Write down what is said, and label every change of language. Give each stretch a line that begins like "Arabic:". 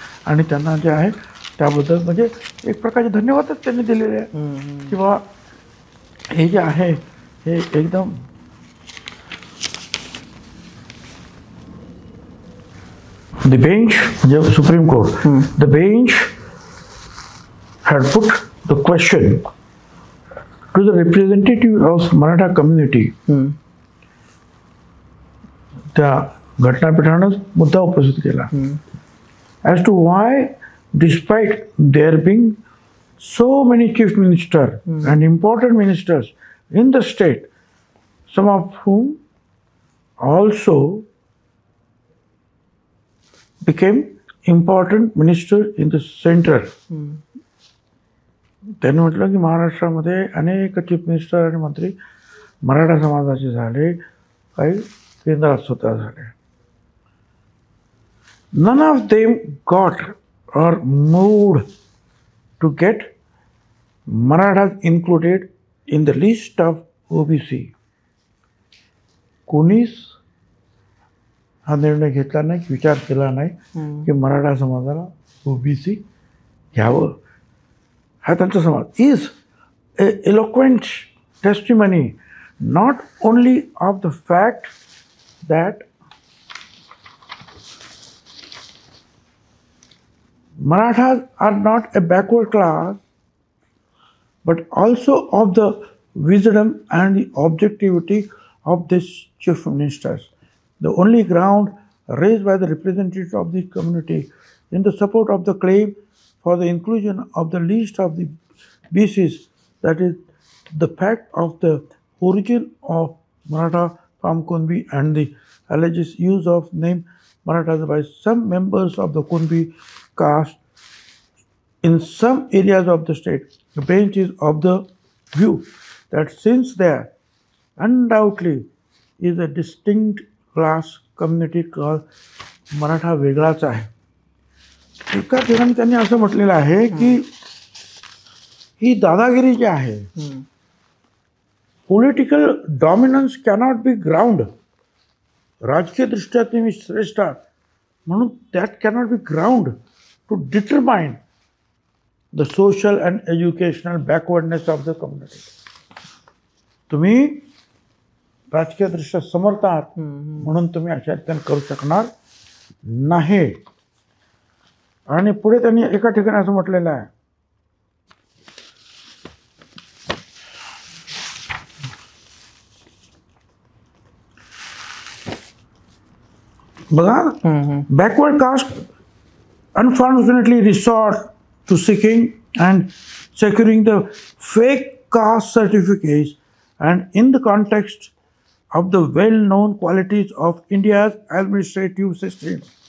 Marathi: आणि त्यांना जे आहे त्याबद्दल म्हणजे एक प्रकारचे धन्यवादच त्यांनी दिलेले आहे की बाबा हे जे आहे हे एकदम
English: the bench, the Supreme Court, the bench had put the question to the representative of Maratha community,
Marathi: त्या घटनापीठानं मुद्दा उपस्थित केला
English: as to why, despite there being so many chief ministers and important ministers in the state, some of whom also became important ministers in the center.
Marathi: त्यांनी म्हटलं की महाराष्ट्रामध्ये अनेक चीफ मिनिस्टर आणि मंत्री मराठा समाजाचे झाले, काही केंद्रात स्वतः झाले.
English: None of them got or moved to get Marathas included in the list of OBC.
Marathi: कोणीच हा निर्णय घेतला नाही, विचार केला नाही की मराठा समाजाला OBC घ्यावं. हा त्यांचा समाज
English: Is eloquent testimony not only of the fact that Marathas are not a backward class, but also of the wisdom and the objectivity of these chief ministers. The only ground raised by the representatives of the community in the support of the claim for the inclusion of the list of the BCs, that is the fact of the origin of Maratha from Kunbi and the alleged use of name Marathas by some members of the Kunbi caste in some areas of the state. The bench is of the view that since there undoubtedly is a distinct class community called Maratha
Marathi: वेगळाच आहे. एका ठिकाणी त्यांनी असं म्हटलेलं आहे की ही दादागिरी जी आहे,
English: Political dominance cannot be ground.
Marathi: राजकीय दृष्ट्या तुम्ही श्रेष्ठ आहात म्हणून
English: That cannot be ground to determine the social and educational backwardness of the community.
Marathi: तुम्ही राजकीय दृष्ट्या समर्थ आहात म्हणून तुम्ही अशा रीतीने करू शकणार नाही. आणि पुढे त्यांनी एका ठिकाणी असं म्हटलेलं आहे, बघा,
English: backward caste unfortunately resort to seeking and securing the fake caste certificates, and in the context of the well-known qualities of India's administrative system.